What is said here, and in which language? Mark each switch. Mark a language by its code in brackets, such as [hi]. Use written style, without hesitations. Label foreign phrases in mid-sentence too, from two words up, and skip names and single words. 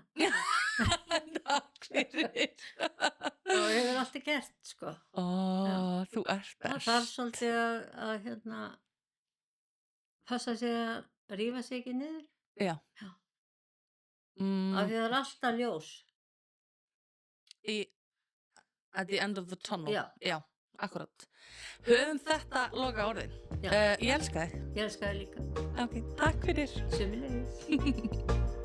[is] Takk fyrir. Og ég hefur alltaf gert, sko. Þú ert Það best. þarf svolítið að passa sig að rífa sig ekki niður. Já. Já. Mm, Af því það er alltaf ljós. [en] at the end of the tunnel. [is] Já. Akkurat. Höfum þetta loka orðin. Já. Ég elska þig. Ég elska það líka. Ok, takk fyrir. Sömuleiðis.